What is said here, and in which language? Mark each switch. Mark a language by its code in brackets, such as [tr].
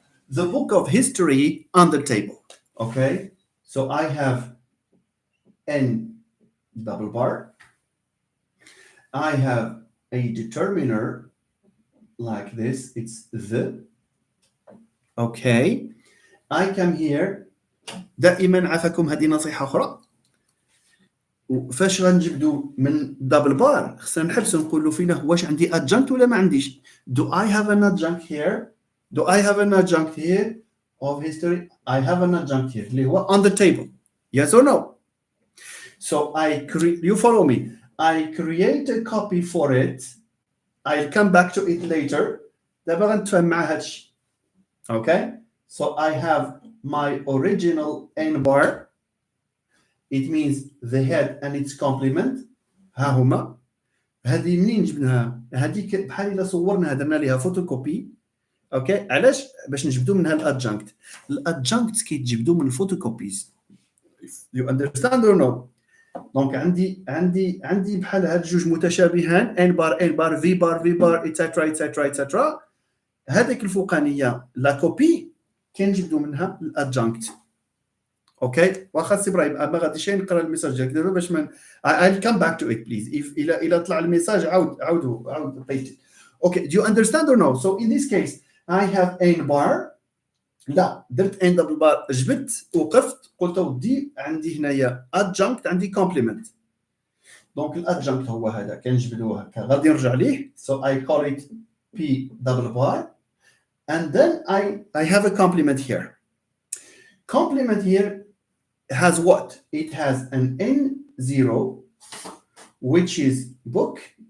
[en] The book of history on the table. Okay, so I have n double bar. I have a determiner like this. It's the. Okay, I come here. [ar] دائما عافاكم هذه نصيحة أخرى. فاش غنجبدو من دبل بار خصنا نحبسو نقولوا فينا واش عندي adjunct ولا ما عنديش. [en] Do I have an adjunct here? Do I have an adjunct here of history? I have an adjunct here. [ar] اللي هو [en] on the table. Yes or no? So you follow me. I create a copy for it. I'll come back to it later. [ar] دابا غنتفاهم مع هادشي. Okay? [en] So I have my original n bar. It means the head and its complement. [ar] ها هما. هذه منين جبناها؟ هذيك بحال إلا صورنا درنا ليها فوتوكوبي. اوكي علاش؟ باش نجبدوا منها الادجunct. الادجunct كيتجبدوا من الفوتوكوبيز. [en] You understand or no? [ar] دونك عندي بحال هاد جوج متشابهان n bar v bar etc. هذيك الفوقانيه لا كوبي كنجبدوا منها الادجunct. اوكي واخا سي ابراهيم ما غاديش نقرا الميساج ديالك دابا باش ما [en] I'll come back to it please. [ar] if الى طلع الميساج عاودوا [en] paste it. Okay, do you understand or no? So in this case I have n bar. [ar] لا درت n double bar جبت وقفت قلت ودي عندي هنايا adjunct عندي complement. دونك الادجunct هو هذا كنجبدوه هكا غادي نرجع ليه. [en] So I call it p double bar and then I have a complement here. Complement here has what? It has an n0 which is book.